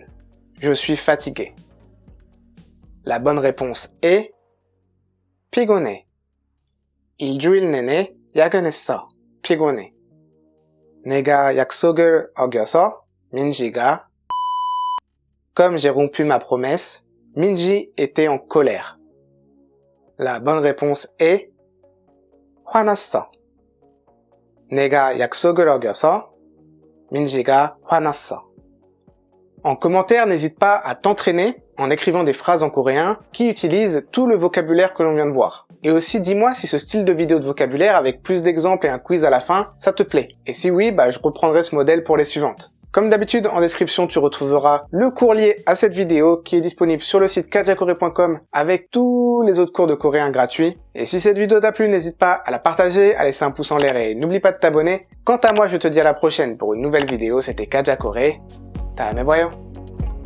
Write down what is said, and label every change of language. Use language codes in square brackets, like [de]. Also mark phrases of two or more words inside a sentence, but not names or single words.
[fr] Je suis fatigué. La bonne réponse est 피곤해. [ko] 일주일 내내 야근했어. 피곤해. 내가 약속을 어겨서 민지가 [fr] Comme j'ai rompu ma promesse, Minji était en colère. La bonne réponse est 화났어. [ko] 내가 약속을 어겨서 민지가 화났어. [fr] En commentaire, n'hésite pas à t'entraîner en écrivant des phrases en coréen qui utilisent tout le vocabulaire que l'on vient de voir. Et aussi dis-moi si ce style de vidéo de vocabulaire avec plus d'exemples et un quiz à la fin, ça te plaît. Et si oui, je reprendrai ce modèle pour les suivantes. Comme d'habitude, en description, tu retrouveras le cours lié à cette vidéo qui est disponible sur le site kajakoré.com avec tous les autres cours de coréen gratuits. Et si cette vidéo t'a plu, n'hésite pas à la partager, à laisser un pouce en l'air et n'oublie pas de t'abonner. Quant à moi, je te dis à la prochaine pour une nouvelle vidéo. C'était Kaja Coré. [ko] 다음에 봐요.